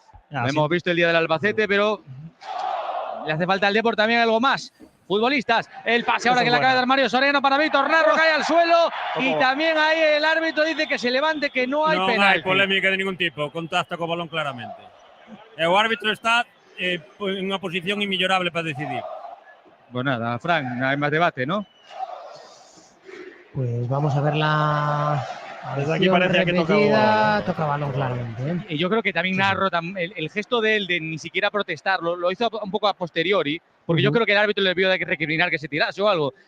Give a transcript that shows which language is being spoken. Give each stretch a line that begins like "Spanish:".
Spanish: Hemos visto el día del Albacete, pero le hace falta al Depor también algo más. Futbolistas, el pase ahora que le acaba de dar Mario Soriano para Víctor Narro, cae al suelo y también ahí el árbitro dice que se levante, que no hay penalti. No hay polémica de ningún tipo, contacta co balón claramente.
Galician: O árbitro está en unha posición inmellorable para decidir.
Spanish: Pues nada, Fran, no hay más debate, ¿no? Pues vamos a ver la... Desde aquí parece que toca balón claramente, ¿eh? Y yo creo que también Narro, el gesto de él de ni siquiera protestar, lo hizo un poco a posteriori, porque yo creo que el árbitro le debió de recriminar que se tirase o algo.